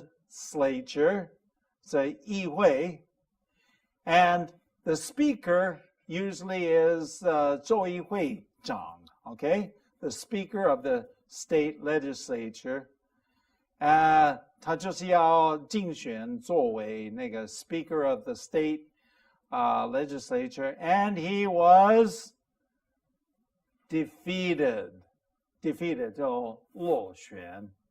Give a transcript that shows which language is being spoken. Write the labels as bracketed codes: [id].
[zh] Legislature, 是议会. [en] And the speaker usually is 州议会长, okay? The speaker of the state legislature. 他就是要竞选作为那个 speaker of the state legislature, and he was defeated. [zh] Defeated 就落选.